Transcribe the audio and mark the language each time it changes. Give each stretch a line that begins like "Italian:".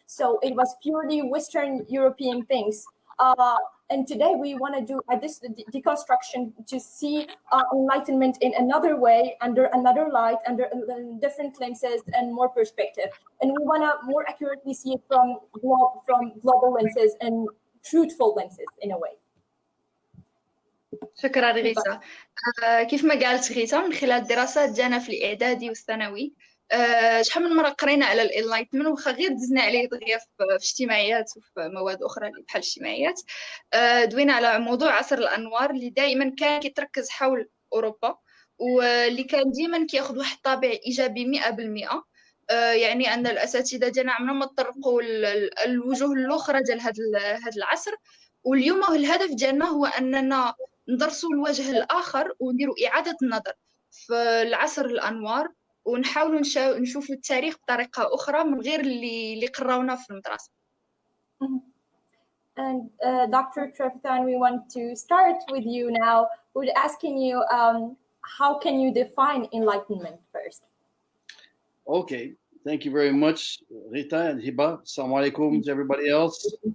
English: So it was purely Western European things. And today we want to do this deconstruction to see enlightenment in another way, under another light, under different lenses and more perspective. And we want to more accurately see it from global lenses and truthful lenses in a way.
Arabic: شكرا ريتا. كيف ما قالت ريتا، من خلال الدراسات ديالنا في الاعدادي والثانوي شحال من مره قرينا على الانلايتمنت، واخا غير دزنا عليه دغيا في اجتماعيات وفي مواد اخرى اللي بحال الاجتماعيات. دوينا على موضوع عصر الانوار اللي دائما كان كيتركز حول اوروبا، واللي كان ديما كياخذ واحد الطابع ايجابي 100%. يعني ان الاساتذه ديالنا عمرهم ما تطرقوا الوجوه الاخرى ديال هذا العصر. واليوم الهدف ديالنا هو اننا ندرسوا الوجه الاخر ونديروا اعاده النظر في العصر الانوار، ونحاولوا نشوفوا التاريخ بطريقه اخرى من غير اللي قراونا في المدرسه.
English: And Dr. Trevathan, we want to start with you now. We're asking you, how can you define enlightenment first? Okay, thank you very much, Rita and Hiba. Assalamu alaikum to everybody else.